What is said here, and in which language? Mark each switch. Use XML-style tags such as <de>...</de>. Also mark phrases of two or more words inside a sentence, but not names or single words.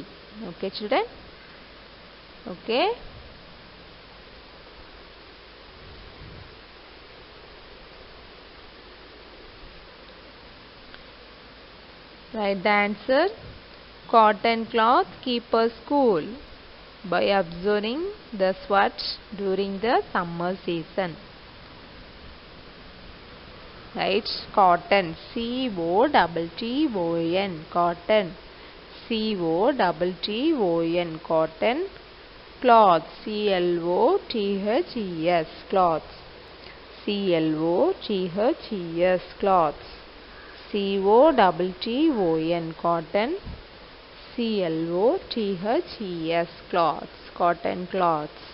<en>Okay, children? Okay. Write the answer. Cotton cloth keep us cool by absorbing the sweat during the summer season. Right? Cotton, C-O-T-T-O-N, cotton, C-O-T-T-O-N, cotton, cloth, C-L-O-T-H-E-S, cloth, C-L-O-T-H-E-S, cloth, C-O-T-T-O-N, cotton, C-L-O-T-H-E-S, cloths, cotton cloths.</en>